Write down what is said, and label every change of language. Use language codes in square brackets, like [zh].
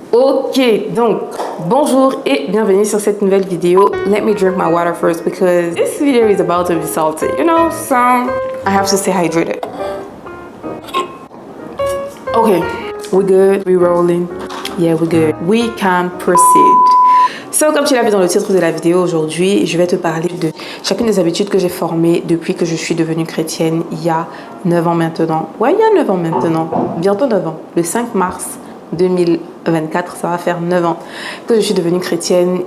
[fr] Ok, donc bonjour et bienvenue sur cette nouvelle vidéo. [en] Let me drink my water first because this video is about to be salty. You know, so I have to stay hydrated. Okay, we're good, we're rolling. Yeah, we're good. We can proceed. [fr] So, comme tu l'as vu dans le titre de la vidéo aujourd'hui, je vais te parler de chacune des habitudes que j'ai formées depuis que je suis devenue chrétienne il y a 9 ans maintenant. Ouais, il y a 9 ans maintenant. Bientôt 9 ans. Le 5 mars 2024, ça va faire 9 ans que je suis devenue chrétienne.